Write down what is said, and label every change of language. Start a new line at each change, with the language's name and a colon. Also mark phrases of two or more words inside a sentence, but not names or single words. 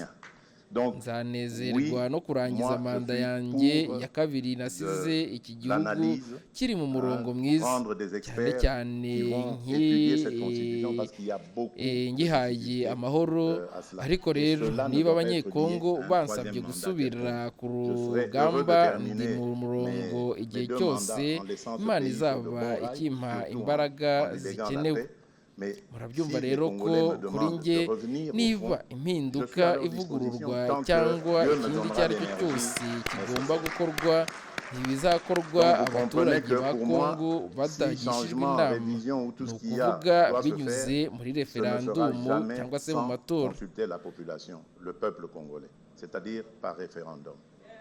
Kinyarwanda: Nzanezerwa no kurangiza manda yanjye ya kabiri nasize iki gihugu kiri mu murongo mwiza, cyane cyane ngihaye amahoro. Ariko rero niba abanyekongo bansabye gusubira ku rugamba, ndi mu murongo igihe cyose Imana izaba ikimpa imbaraga zikenewe.
French: Mais
Kinyarwanda: murabyumva
French: si les
Kinyarwanda: rero ko
French: Congolais me
Kinyarwanda: kuri
French: demandent
Kinyarwanda: nge
French: de revenir au
Kinyarwanda: niba
French: front,
Kinyarwanda: impinduka
French: je suis à leur
Kinyarwanda: ivugururwa
French: disposition tant que
Kinyarwanda: cyangwa
French: Dieu me
Kinyarwanda: ikindi
French: donnera
Kinyarwanda: icyo ari cyo
French: l'énergie
Kinyarwanda: cyose kigomba
French: nécessaire.
Kinyarwanda: gukorwa ntibizakorwa
French: Donc, vous comprenez
Kinyarwanda: abaturage
French: que
Kinyarwanda: ba
French: pour moi,
Kinyarwanda: Kongo
French: si
Kinyarwanda: badagishijwe
French: changement,
Kinyarwanda: inama
French: révision ou tout
Kinyarwanda: ni
French: ce qu'il y a
Kinyarwanda: ukuvuga
French: doit se
Kinyarwanda: binyuze
French: faire,
Kinyarwanda: muri
French: ce ne sera
Kinyarwanda: referandumu
French: jamais
Kinyarwanda: cyangwa se mu
French: sans
Kinyarwanda: matora
French: consulter la population, le peuple congolais, c'est-à-dire par référendum.